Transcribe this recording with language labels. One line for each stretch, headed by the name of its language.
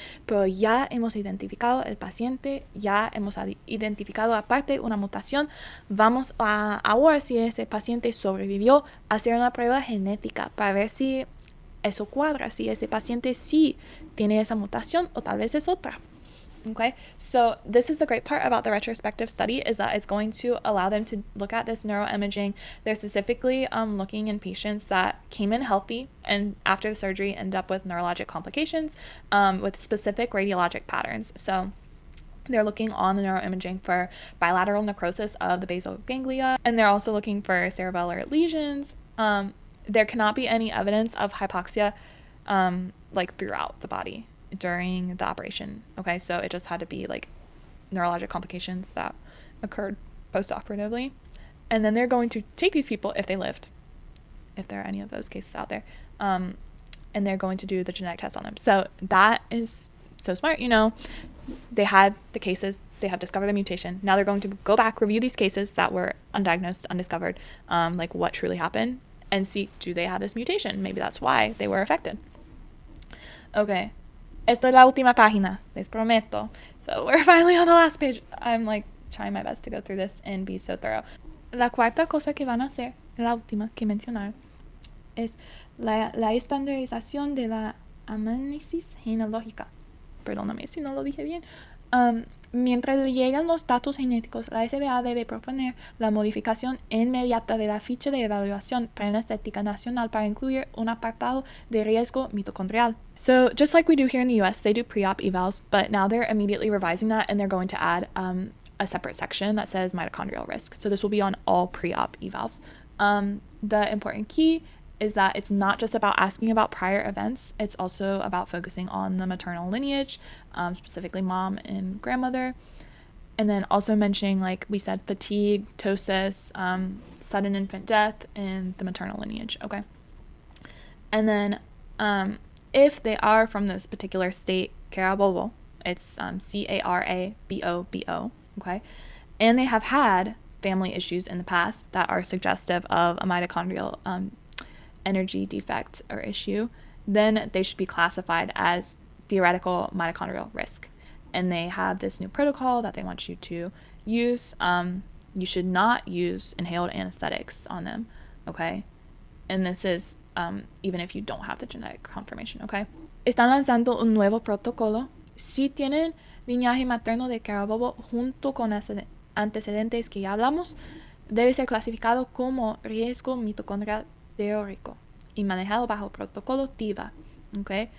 Spanish: Pero ya hemos identificado el paciente, ya hemos identificado aparte una mutación. Vamos a ahora, si ese paciente sobrevivió, a hacer una prueba genética para ver si eso cuadra, si ese paciente sí tiene esa mutación o tal vez es otra.
English: Okay, so this is the great part about the retrospective study, is that it's going to allow them to look at this neuroimaging. They're specifically looking in patients that came in healthy and after the surgery ended up with neurologic complications with specific radiologic patterns. So they're looking on the neuroimaging for bilateral necrosis of the basal ganglia, and they're also looking for cerebellar lesions. There cannot be any evidence of hypoxia like throughout the body during the operation. Okay, so it just had to be like neurologic complications that occurred post-operatively. And then they're going to take these people, if they lived, if there are any of those cases out there, and they're going to do the genetic test on them. So that is so smart, you know. They had the cases, they have discovered the mutation. Now they're going to go back, review these cases that were undiagnosed, undiscovered, like what truly happened, and see, do they have this mutation? Maybe that's why they were affected. Okay.
Spanish: Esto es la última página, les prometo.
English: So we're finally on the last page. I'm like trying my best to go through this and be so thorough.
Spanish: La cuarta cosa que van a hacer, la última que mencionar, es la estandarización de la análisis genealógica. Perdóname si no lo dije bien. Mientras le llegan los datos genéticos, la SBA debe proponer la modificación inmediata de la ficha de evaluación preanestética nacional para incluir un apartado de riesgo mitocondrial.
English: So, just like we do here in the US, they do pre-op evals, but now they're immediately revising that and they're going to add a separate section that says mitochondrial risk. So this will be on all pre-op evals. The important key is that it's not just about asking about prior events. It's also about focusing on the maternal lineage, specifically mom and grandmother. And then also mentioning, like we said, fatigue, ptosis, sudden infant death, and the maternal lineage, okay? And then if they are from this particular state, Carabobo, it's Carabobo, okay? And they have had family issues in the past that are suggestive of a mitochondrial energy defect or issue, then they should be classified as theoretical mitochondrial risk. And they have this new protocol that they want you to use. You should not use inhaled anesthetics on them, okay? And this is even if you don't have the genetic confirmation, okay?
Spanish: Están lanzando un nuevo protocolo. Si tienen linaje materno de Carabobo junto con antecedentes que ya hablamos, debe ser clasificado como riesgo mitocondrial teórico y manejado bajo protocolo TIVA, ¿ok?